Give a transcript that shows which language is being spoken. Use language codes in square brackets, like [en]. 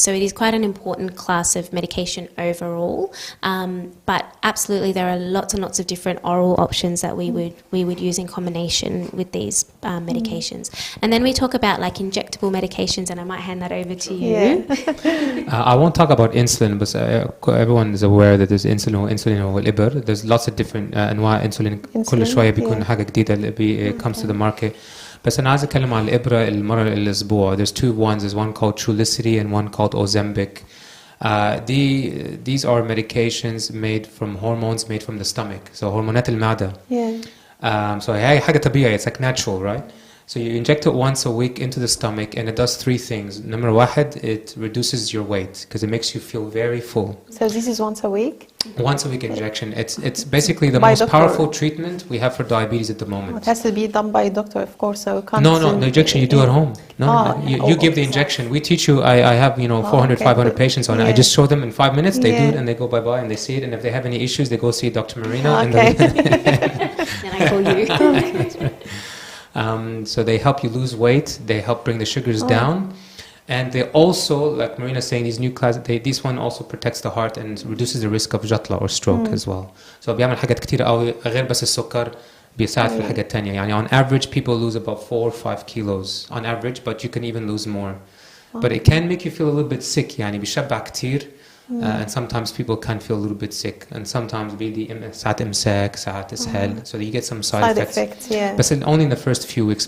[en] So it is quite an important class of medication overall, but absolutely there are lots and lots of different oral options that we would use in combination with these medications. And then we talk about injectable medications, and I might hand that over to you. I won't talk about insulin, but everyone is aware that there's insulin [ar] والإبر. [en] There's lots of different [ar] أنواع [en] insulin. [ar] كل شوية بيكون حاجة جديدة اللي [en] comes to the market. [ar] بس أنا عايز أتكلم عن الإبرة المرة الأسبوع. [en] There's two ones. There's one called Trulicity and one called Ozempic. These are medications made from hormones made from the stomach. [ar] So هرمونات المعدة. So هي حاجة طبيعية. [en] It's natural, right? So you inject it once a week into the stomach, and it does three things. Number one, it reduces your weight because it makes you feel very full. So this is once a week? Once a week injection. It's basically the most powerful treatment we have for diabetes at the moment. It has to be done by a doctor, of course. So can't no, the injection you do at home. You give the injection. We teach you. I have 400, 500 patients on it. I just show them in 5 minutes. They do it and they go bye and they see it. And if they have any issues, they go see Dr. Marina. Okay. And I call you. That's right. So they help you lose weight, they help bring the sugars down, and they also, like Marina's saying, these new class, this one also protects the heart and reduces the risk of [ar] جلطة [en] or stroke as well. [ar] So بيعمل حاجات كتير قوي غير بس السكر بيساعد في الحاجات التانية. يعني [en] on average people lose about 4 or 5 kilos on average, but you can even lose more. But it can make you feel a little bit sick. [ar] يعني بيشبع كتير. [en] And sometimes people can feel a little bit sick, and sometimes [ar] ساعات إمساك ساعات إسهال, [en] so you get some side effects. But only in the first few weeks.